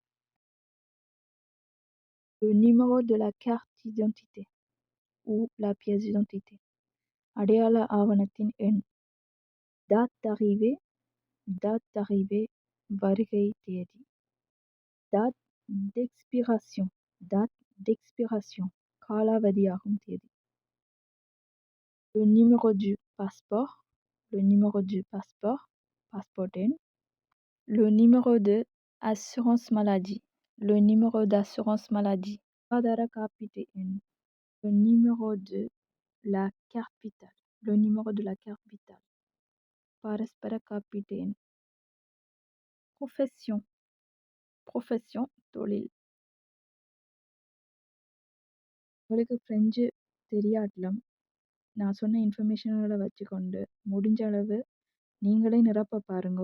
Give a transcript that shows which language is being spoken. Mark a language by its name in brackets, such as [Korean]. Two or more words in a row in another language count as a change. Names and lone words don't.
[French] Le numéro de la carte d'identité ou la pièce d'identité. [Tamil] அடையாள ஆவணத்தின் எண். [French] Date d'arrivée. Date d'arrivée. [Tamil] வருகை தேதி. [French] Date d'expiration. Date d'expiration. [Tamil] காலாவதியாகும் தேதி. [French] Le numéro du passeport. Le numéro du passeport. Passeport எண். Le numéro de assurance maladie. Le numéro d'assurance maladie. [Tamil] சுகாதார காப்பீட்டு எண். [French] Le numéro de la carte vitale. Le numéro de la carte vitale. [Tamil] பரஸ்பர காப்பீட்டு எண். [French] Profession. Profession. [Tamil] தொழில். உங்களுக்கு ஃப்ரெஞ்சு தெரியாட்டிலும் நான் சொன்ன இன்ஃபர்மேஷன்களை வச்சுக்கொண்டு முடிஞ்ச அளவு நீங்களே நிரப்ப பாருங்க.